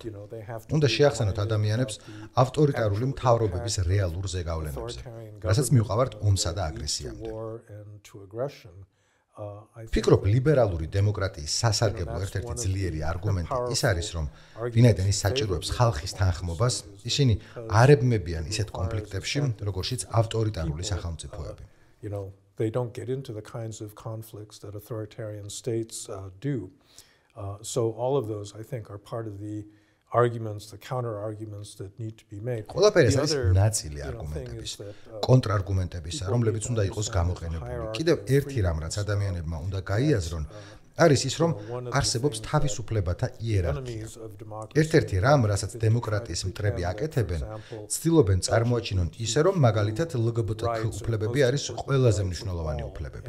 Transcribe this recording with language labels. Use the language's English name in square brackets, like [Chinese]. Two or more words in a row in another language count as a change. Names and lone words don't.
[Georgian] უნდა შეახსენოთ ადამიანებს ავტორიტარული მთავრობების რეალურ ზეგავლენებზე, რასაც მივყავართ ომსა და აგრესიამდე. ფიქრობ, ლიბერალური დემოკრატიის სასარგებლო ერთ-ერთი ძლიერი არგუმენტი ის არის, რომ ვინაიდან ის საჭიროებს ხალხის თანხმობას, ისინი არ ებმებიან ისეთ კონფლიქტებში, როგორშიც ავტორიტარული სახელმწიფოები. [English] They don't get into the kinds of conflicts that authoritarian states do. So all of those, I think, are part of the arguments, the counter arguments that need to be made. [Georgian] ყველაფერი არის ნაწილი არგუმენტების, კონტრარგუმენტებისა, რომლებიც უნდა იყოს გამოყენებული. კიდევ ერთი რამ, რაც ადამიანებმა უნდა გაიაზრონ, არის ის, რომ არსებობს თავისუფლებათა იერარქია. ერთ-ერთი რამ, რასაც დემოკრატიის მტრები აკეთებენ, ცდილობენ წარმოაჩინონ ისე, რომ მაგალითად LGBTQ უფლებები არის ყველაზე მნიშვნელოვანი უფლებები.